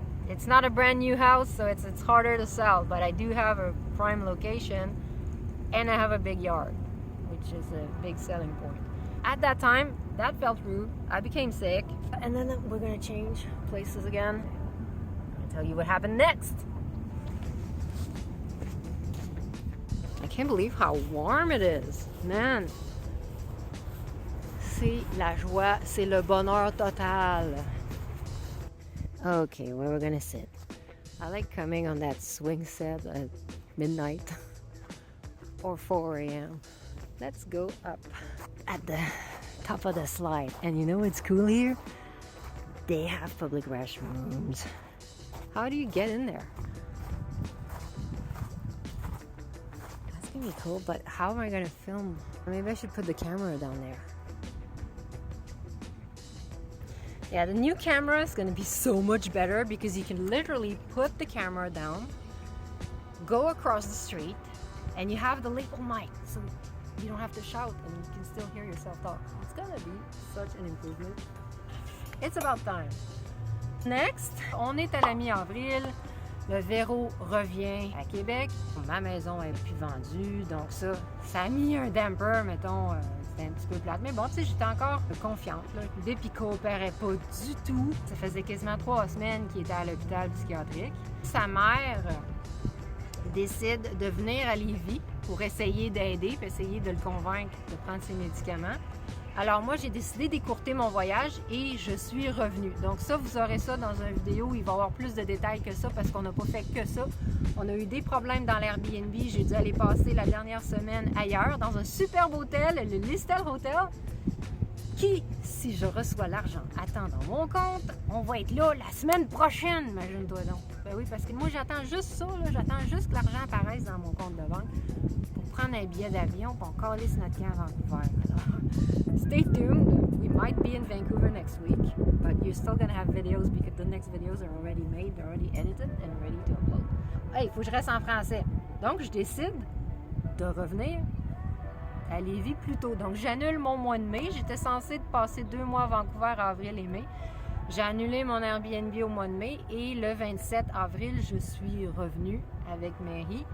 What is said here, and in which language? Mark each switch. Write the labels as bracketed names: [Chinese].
[English] It's not a brand new house, so it's harder to sell, but I do have a prime location, and I have a big yard, which is a big selling point. At that time, that fell through. I became sick, and then we're gonna change places again. I'll tell you what happened next. I can't believe how warm it is, man. [French] C'est la joie, c'est le bonheur total. [English] Okay, where we're gonna sit. I like coming on that swing set at midnight or 4 a.m. Let's go up at the top of the slide. And you know what's cool here? They have public restrooms. How do you get in there? That's gonna be cool, but how am I gonna film? Maybe I should put the camera down there. Yeah, the new camera is gonna be so much better because you can literally put the camera down, go across the street, and you have the lapel mic, so you don't have to shout and you can still hear yourself talk. It's gonna be such an improvement. It's about time. Next, [French] on est à la mi-avril. Le Véro revient à Québec. Ma maison est plus vendue, donc ça a mis un damper, mettons. C'était un petit peu plate. Mais bon, tu sais, j'étais encore confiante. Là. Bip, il coopérait pas du tout. Ça faisait quasiment 3 semaines qu'il était à l'hôpital psychiatrique. Sa mère décide de venir à Lévis pour essayer d'aider, puis essayer de le convaincre de prendre ses médicaments. Alors moi, j'ai décidé d'écourter mon voyage et je suis revenue. Donc ça, vous aurez ça dans une vidéo. Il va y avoir plus de détails que ça parce qu'on n'a pas fait que ça. On a eu des problèmes dans l'Airbnb. J'ai dû aller passer la dernière semaine ailleurs, dans un superbe hôtel, le Listel Hotel, qui, si je reçois l'argent attend dans mon compte, on va être là la semaine prochaine, imagine-toi donc. Ben oui, parce que moi, j'attends juste ça. Là. J'attends juste que l'argent apparaisse dans mon compte de banque pour prendre un billet d'avion pour calisse notre camp à Vancouver. [English] Alors, stay tuned. We might be in Vancouver next week, but you're still gonna have videos because the next videos are already made, they're already edited and ready to upload. [French] Hey, il faut que je reste en français. Donc, je décide de revenir à Lévis plus tôt. Donc, j'annule mon mois de mai. J'étais censée passer 2 mois à Vancouver, avril et mai. J'ai annulé mon Airbnb au mois de mai et le 27 avril, je suis revenue avec Mary.